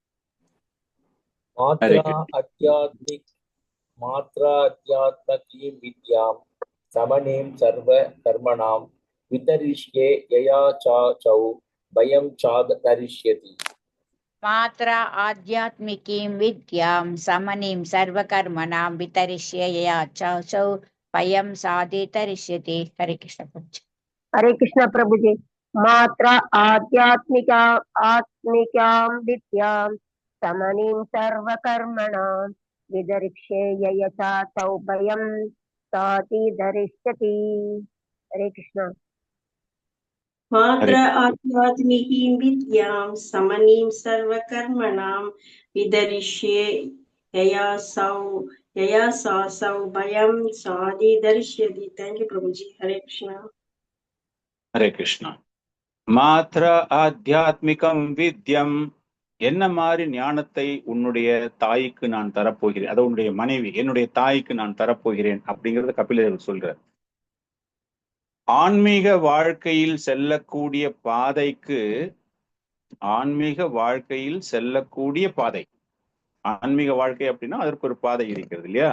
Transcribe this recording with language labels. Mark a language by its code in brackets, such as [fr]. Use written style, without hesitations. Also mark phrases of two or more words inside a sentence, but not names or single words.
[sa] मात्राध्यात्मिकीं विद्यां समनिं सर्वकर्मणां वितरिष्ये यया चाचौ भयं चाधितरिष्यति. मात्र आध्यात्मिकीं विद्यां समनिं सर्वकर्मणां वितरिष्ये यया चाचौ भयं साधितरिष्यति. [hi] हरे कृष्ण प्रभु जी. हरे कृष्ण प्रभु जी. [sa] मात्र आत्मिकां विद्यां समनिं सर्वकर्मणां विदरिष्ये यया चाचौ भयं साधितरिष्यति. [hi] हरे कृष्ण. [sa] मात्र आध्यात्मिकीं विद्यां समनिं सर्वकर्मणां विदरिष्ये यया सासौ भयं साधितरिष्यति. [en] thank you [hi] प्रभु जी. हरे कृष्णा. [ta] ஹரே கிருஷ்ணா. [sa] मात्र आध्यात्मिकम् विद्यम्, [ta] என்ன மாதிரி ஞானத்தை உன்னுடைய தாய்க்கு நான் தரப்போகிறேன், அது உன்னுடைய மனைவி என்னுடைய தாய்க்கு நான் தரப்போகிறேன் அப்படிங்கறத கபிலதேவர் சொல்றார். ஆன்மீக வாழ்க்கையில் செல்லக்கூடிய பாதைக்கு, ஆன்மீக வாழ்க்கையில் செல்லக்கூடிய பாதை, ஆன்மீக வாழ்க்கை அப்படின்னா அதற்கு ஒரு பாதை இருக்கிறது இல்லையா?